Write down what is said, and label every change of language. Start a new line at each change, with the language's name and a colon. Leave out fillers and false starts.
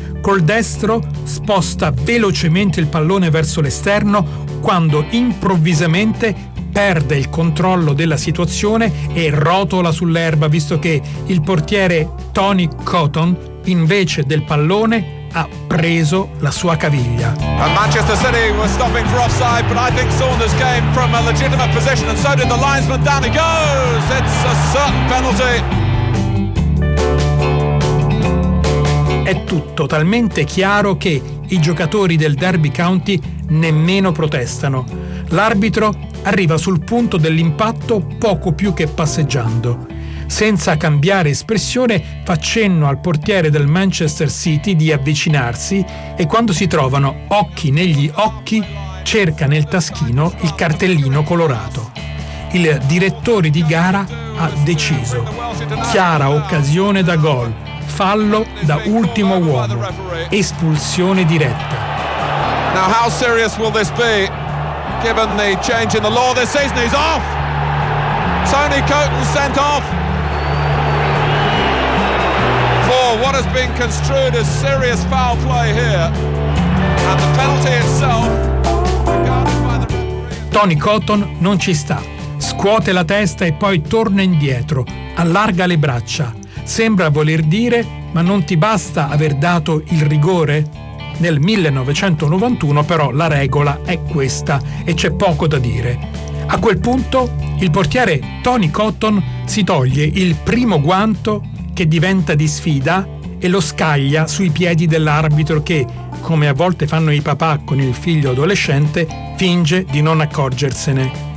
Italian: Col destro sposta velocemente il pallone verso l'esterno quando improvvisamente perde il controllo della situazione e rotola sull'erba, visto che il portiere Tony Cotton, invece del pallone, ha preso la sua caviglia.
English: Manchester City was stopping for offside, but I think Saunders came from a legitimate position and so did the linesman. Down he goes. It's a certain penalty.
Italian: È tutto talmente chiaro che i giocatori del Derby County nemmeno protestano. L'arbitro arriva sul punto dell'impatto poco più che passeggiando. Senza cambiare espressione, fa cenno al portiere del Manchester City di avvicinarsi e quando si trovano occhi negli occhi, cerca nel taschino il cartellino colorato. Il direttore di gara ha deciso. Chiara occasione da gol, fallo da ultimo uomo, espulsione diretta.
English: Now how serious will this be given the change in the law this season? He's off. Tony Cotton sent off. What has been construed as serious foul play here and the penalty itself regarded by the referee.
Italian: Tony Cotton non ci sta. Scuote la testa e poi torna indietro, allarga le braccia. Sembra voler dire: ma non ti basta aver dato il rigore? Nel 1991 però la regola è questa e c'è poco da dire. A quel punto il portiere Tony Cotton si toglie il primo guanto che diventa di sfida e lo scaglia sui piedi dell'arbitro che, come a volte fanno i papà con il figlio adolescente, finge di non accorgersene.